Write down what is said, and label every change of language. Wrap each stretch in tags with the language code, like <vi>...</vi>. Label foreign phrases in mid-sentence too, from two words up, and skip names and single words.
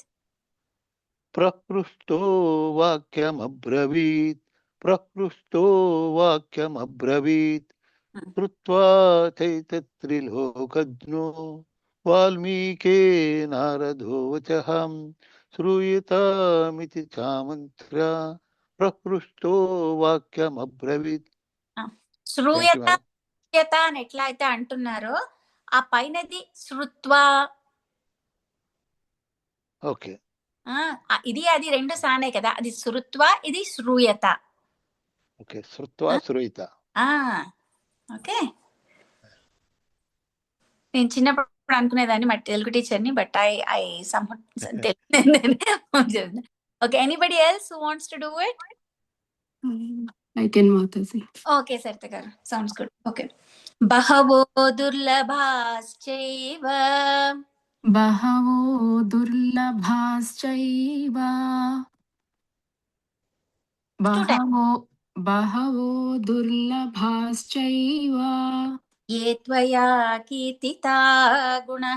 <sa>प्रपृष्टो वाक्यमब्रवीत् प्रपृष्टो वाक्यमब्रवीत् श्रुत्वा चैतत्त्रिलोकज्ञो वाल्मीके नारदो वचः श्रूयतामिति चामन्त्र्य प्रपृष्टो वाक्यमब्रवीत्</sa> <te>శ్రూయత అని ఎట్లా అయితే అంటున్నారో ఆ పైనది శృత్వా. ఓకే, ఇది అది రెండు సానే కదా, అది శృత్వా, ఇది శ్రూయత. ఓకే, శృత్వా శ్రూయత. ఓకే, నేను చిన్నప్పుడు అనుకునేదాన్ని మా తెలుగు టీచర్ని,</te> <en>But I okay. Anybody else who wants to do it? I can, Mataji. ఓకే, సరిత గారు, Sounds good. Okay.</en> <sa>बहवो दुर्लभाश्चैव बहवो दुर्लभाश्चैव बहवो दुर्लभाश्चैव ये त्वया कीर्तिता गुणः</sa>